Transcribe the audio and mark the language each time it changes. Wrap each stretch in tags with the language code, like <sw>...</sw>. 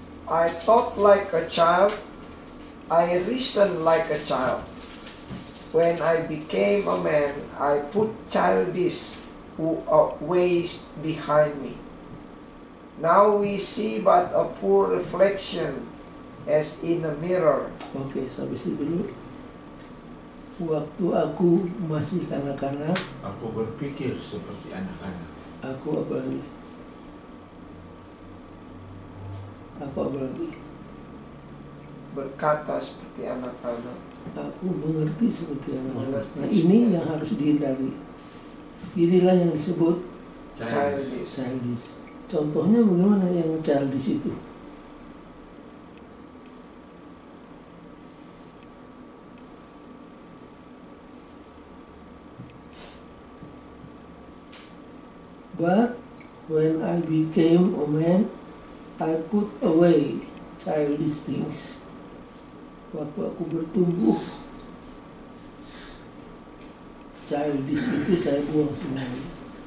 <en>I thought like a child. I reasoned like a child. When I became a man, I put childish ways behind me. Now we see but a poor reflection as in a mirror.</en> <id>Oke, sampai situ dulu. Waktu aku masih kanak-kanak, Aku berpikir seperti anak-anak. aku apa lagi? Berkata seperti anak-anak. Aku mengerti seperti anak-anak. Nah, ini yang harus dihindari. Inilah yang disebut</id> <en>Childish.</en> <id>childish. Contohnya bagaimana yang childish itu?</id> <en>But when I became a man, I put away childish things.</en> <id>Waktu aku bertumbuh, childish itu saya buang semuanya.</id>